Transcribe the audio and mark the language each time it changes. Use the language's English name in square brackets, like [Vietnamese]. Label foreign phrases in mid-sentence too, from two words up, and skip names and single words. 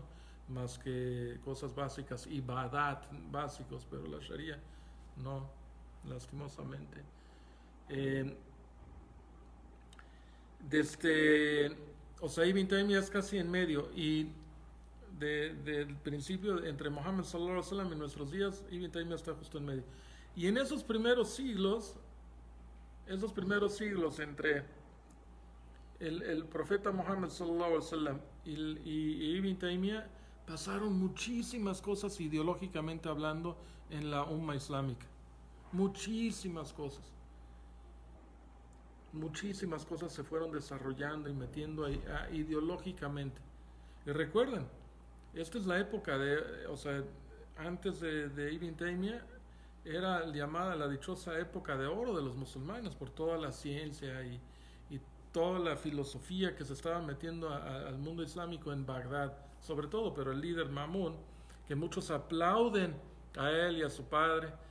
[Spanish] Más que cosas básicas, ibadat básicos, pero la sharia no, lastimosamente. Eh, o sea, Ibn Taymiyyah es casi en medio, y del principio entre Muhammad [Arabic] صلى الله عليه وسلم [Spanish] y nuestros días, Ibn Taymiyyah está justo en medio. Y en esos primeros siglos entre el profeta Muhammad [Arabic] صلى الله عليه وسلم [Spanish] y Ibn Taymiyyah, pasaron muchísimas cosas ideológicamente hablando en la umma islámica. Muchísimas cosas. Muchísimas cosas se fueron desarrollando y metiendo ahí, ideológicamente. Y recuerden, esta es la época o sea, antes de Ibn Taymiyyah, era llamada la dichosa época de oro de los musulmanes por toda la ciencia y toda la filosofía que se estaba metiendo al mundo islámico en Bagdad, sobre todo, pero el líder Mamun, que muchos aplauden a él y a su padre,